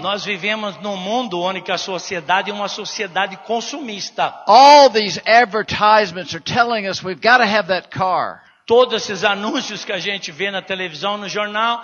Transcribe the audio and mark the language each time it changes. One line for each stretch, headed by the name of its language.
Portuguese: Nós vivemos num mundo onde a sociedade é uma sociedade consumista.
English: All these advertisements are telling us we've got to have that car.
Portuguese: Todos esses anúncios que a gente vê na televisão, no jornal,